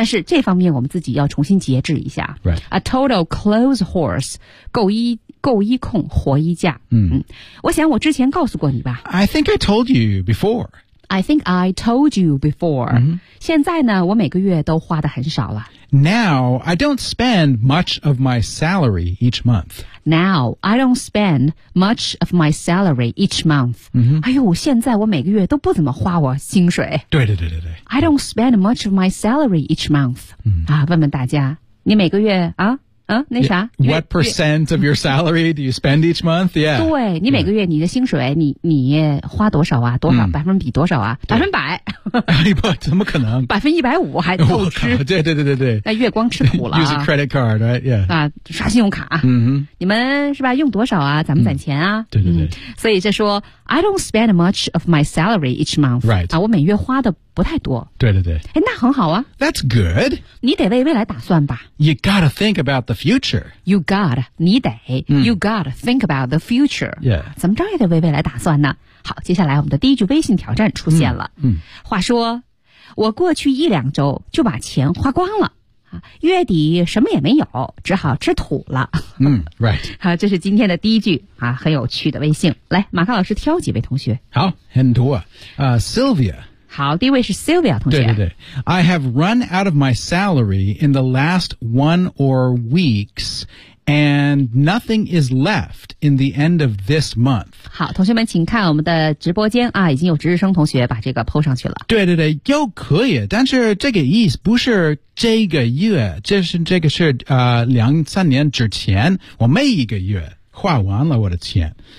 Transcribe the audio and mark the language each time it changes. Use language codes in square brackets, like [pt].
[zh] 但是这方面我们自己要重新节制一下 [en] right a total clothes horse [zh] 购衣控活衣架、嗯嗯、我想我之前告诉过你吧 [en] I think I told you before I think I told you before、 [zh] 嗯、现在呢我每个月都花得很少了 [en] Now I don't spend much of my salary each month Now I don't spend much of my salary each month、 [zh] 嗯、哎呦现在我每个月都不怎么花我薪水对对对对对 [en] I don't spend much of my salary each month、 [zh] 嗯、啊，问问大家你每个月啊那啥 [en] What percent of your salary do you spend each month? Yeah. [zh] 对，你每个月你的薪水你花多少啊？多少百分比多少啊？百分百。不，怎么可能？ 100%还透支。对对对对对。那月光吃土了。 [en] Use a credit card, right? Yeah. [zh] 啊，刷信用卡。嗯哼。你们是吧？用多少啊？咱们攒钱啊。对对对。所以就说 [en] I don't spend much of my salary each month. Right. [zh] 啊，我每月花的不太多。对对对。哎，那很好啊。 [en] That's good. [zh] 你得为未来打算吧。 [en] You gotta think about the future. You gotta, [zh] 你得、 [en] you gotta think about the future. Yeah. [zh] 怎么着也得为未来打算呢。好，接下来我们的第一句微信挑战出现了。话说，我过去一两周就把钱花光了，月底什么也没有，只好吃土了。 [en] Right. [zh] 好，这是今天的第一句啊，很有趣的微信。来，马克老师挑几位同学。好，很多啊。Sylvia. 好，第一位是 Sylvia 同学。对对对。 [en] I have run out of my salary in the last one or weeks, and nothing is left in the end of this month. [zh] 好，同学们请看我们的直播间啊，已经有值日生同学把这个 PO 上去了。对对对，又可以，但是这个意思不是这个月，这个是两三年之前，我每一个月花完了我的钱。